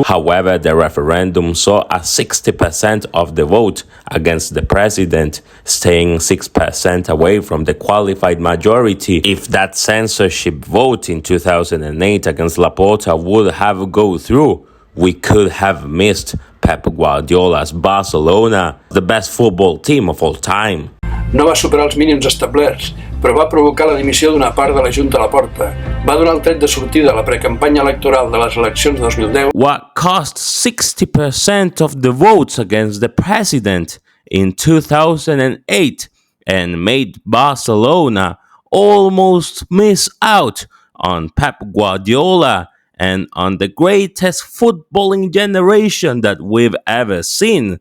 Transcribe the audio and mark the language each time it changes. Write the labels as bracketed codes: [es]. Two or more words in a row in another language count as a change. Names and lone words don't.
[en] However, the referendum saw a 60% of the vote against the president, staying 6% away from the qualified majority. If that censorship vote in 2008 against Laporta would have gone through, we could have missed Pep Guardiola's Barcelona, the best football team of all time. [ca] No va superar els mínims establerts, però va provocar la dimissió d'una part de la Junta Laporta. Va donar el tret de sortida a la precampanya electoral de les eleccions de 2010. [en] What cost 60% of the votes against the president in 2008 and made Barcelona almost miss out on Pep Guardiola and on the greatest footballing generation that we've ever seen.